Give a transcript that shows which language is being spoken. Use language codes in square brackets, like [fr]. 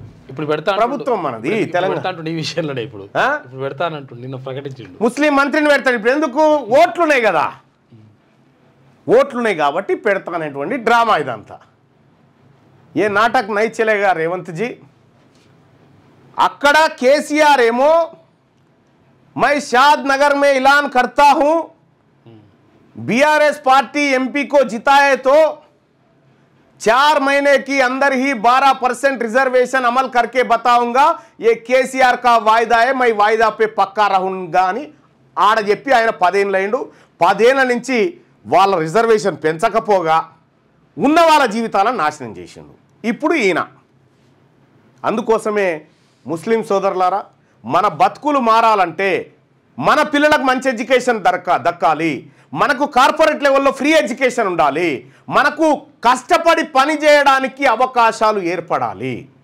[te] ఇప్పుడు పెడతా ప్రభుత్వం మనది తెలంగాణ. ఈ విషయంలోనే ఇప్పుడు పెడతానంటు నిన్న ప్రకటించిండు ముస్లిం మంత్రిని పెడతాడు. ఇప్పుడు ఎందుకు? ఓట్లున్నాయి కదా, ఓట్లున్నాయి కాబట్టి పెడతానటువంటి డ్రామా ఇదంతా. [hi] ఏ నాటక్ నై చలేగా రేవంత్ జీ. [te] అక్కడ కేసీఆర్ ఏమో [hi] मैं शाद नगर में ऐलान करता हूं, बीआरएस पार्टी एमपी को जिताए तो 4 महीने की अंदर ही 12% रिजर्वेशन अमल करके बताऊंगा, ये केसीआर का वायदा है, मैं वायदा पे पक्का रहूंगा [te] అని ఆడ చెప్పి ఆయన 10 ఏళ్ళైండు. 10 ఏళ్ల నుంచి వాళ్ళ రిజర్వేషన్ పెంచకపోగా ఉన్న వాళ్ళ జీవితాలను నాశనం చేసిండు. ఇప్పుడు ఈయన. అందుకోసమే ముస్లిం సోదరులారా, మన బతుకులు మారాలంటే మన పిల్లలకు మంచి ఎడ్యుకేషన్ దక్కాలి, మనకు కార్పొరేట్ లెవెల్లో ఫ్రీ ఎడ్యుకేషన్ ఉండాలి, మనకు కష్టపడి పని చేయడానికి అవకాశాలు ఏర్పడాలి.